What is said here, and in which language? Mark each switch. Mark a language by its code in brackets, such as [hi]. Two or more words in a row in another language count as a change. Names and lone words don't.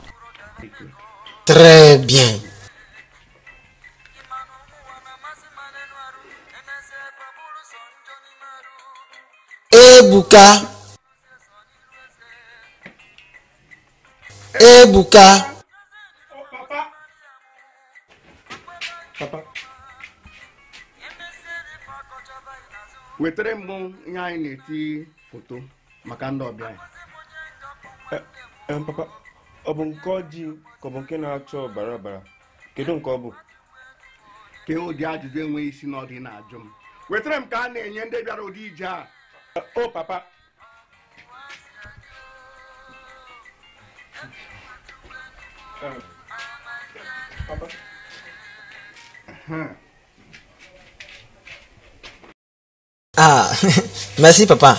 [fr] Très bien. Bouka. Bouka. Papa. [ig] Wetere m ihe anyị na-eti foto maka ndị ọbịa. Papa, ọ bụ nke ọjị ka ọ bụ nke na-acha ọbara ọbara? Kedu nke ọ bụ? Ke ụdị ajụjụ enweghị isi na ọdị na-ajụ m. Wetere m ka a na-enye ndị bịara ụdị ije a. [fr] Oh, papa. Papa. Ah, merci papa.